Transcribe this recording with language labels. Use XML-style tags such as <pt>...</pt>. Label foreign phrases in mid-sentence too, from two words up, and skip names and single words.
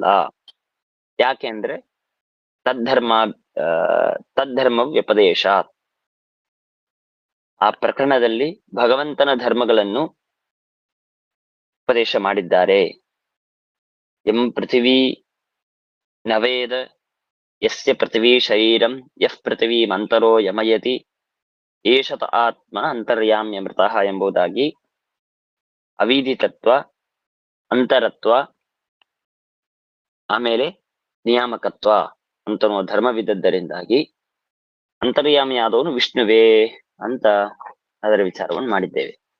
<kn>ಯಾಕೆ ಅಂದ್ರೆ</kn> <sa>ತದ್ಧರ್ಮ ವ್ಯಪದೇಶ,</sa> <kn>ಆ ಪ್ರಕರಣದಲ್ಲಿ ಭಗವಂತನ ಧರ್ಮಗಳನ್ನು ಉಪದೇಶ ಮಾಡಿದ್ದಾರೆ.</kn> <sa>ಎಂ ಪೃಥಿವೀ ನವೇದ ಯಸ್ಯ ಪೃಥಿವೀ ಶರೀರಂ ಯಃ ಪೃಥಿವೀಮಂತರೋ ಯಮಯತಿ ಏಷತ ಆತ್ಮ ಅಂತರ್ಯಾಮ್ಯಮೃತಃ</sa> <kn>ಎಂಬುದಾಗಿ ಅವೀಧಿತತ್ವ, ಅಂತರತ್ವ, ಆಮೇಲೆ ನಿಯಾಮಕತ್ವ ಅಂತ ಧರ್ಮವಿದ್ದದ್ದರಿಂದಾಗಿ ಅಂತರ್ಯಾಮಿಯಾದವನು ವಿಷ್ಣುವೇ ಅಂತ ಅದರ ವಿಚಾರವನ್ನು ಮಾಡಿದ್ದೇವೆ.</kn>